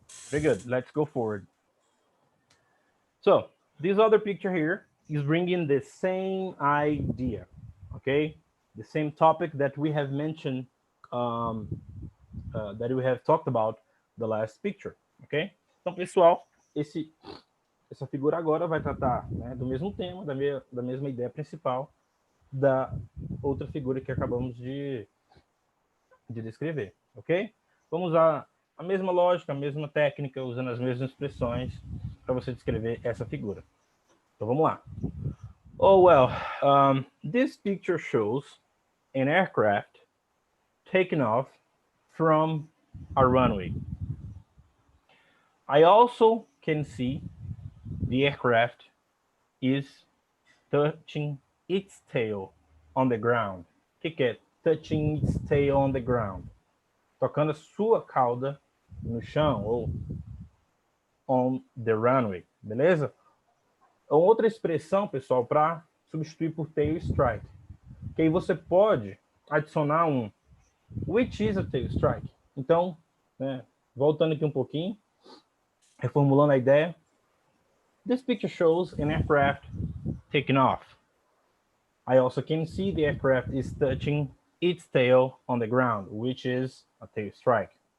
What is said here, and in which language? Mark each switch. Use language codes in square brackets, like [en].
[en] Very good. Let's go forward. So this other picture here is bringing the same idea, okay? The same topic that we have mentioned, that we have talked about the last picture, ok? [pt] Então, pessoal, essa figura agora vai tratar, né, do mesmo tema, da mesma ideia principal da outra figura que acabamos de descrever, ok? Vamos usar a mesma lógica, a mesma técnica, usando as mesmas expressões para você descrever essa figura. Então vamos lá. [en] Oh, well, this picture shows an aircraft taking off from a runway. I also can see the aircraft is touching its tail on the ground. [pt] O que é [en] touching its tail on the ground? [pt] Tocando a sua cauda no chão, ou [en] on the runway, [pt] beleza? É outra expressão, pessoal, para substituir por tail strike. Que aí você pode adicionar um [en] which is a tail strike. [pt] Então, né, voltando aqui um pouquinho, reformulando a ideia. [en] This picture shows an aircraft taking off. I also can see the aircraft is touching its tail on the ground, which is a tail strike.